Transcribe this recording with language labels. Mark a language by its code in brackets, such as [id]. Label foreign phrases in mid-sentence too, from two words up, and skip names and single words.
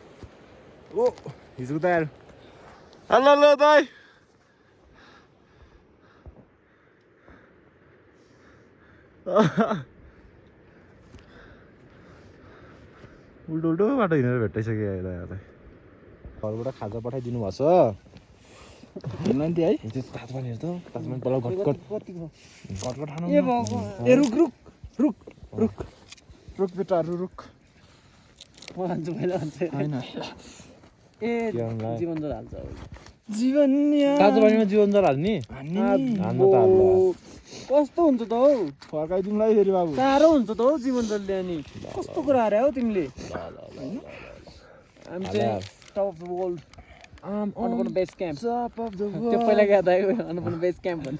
[ne] ओ हिजो तयार हेलो दाइ उल्टो उल्टो बाटो हिँडेर भेटाइसक्यो यहाँ घरबाट खाजा पठाइदिनु भएको छ है त्यो तातो पानी हेर त तातो पानी पहिला घटघट घटघट खानु ए रुक रुक रुक रुक रुक बेटाहरू रुक म हाल्छु पहिला हाल्छु होइन ए के हाल्ला? जीवन जल हाल्छ जीवन तातो पानीमा जीवन जल हाल्ने हाल्नु त हाल्नु कस्तो हुन्छ त हौ फर्काइदिउँलाई फेरि बाबु साह्रो हुन्छ त हौ जीवन जल ल्याउने कस्तो कुरा अरे हौ तिमीले हामी चाहिँ [en] top of the world [ne] अन्नपूर्ण बेस क्याम्प त्यो पहिला याद आयो अन्नपूर्ण बेस क्याम्प भन्थ्यो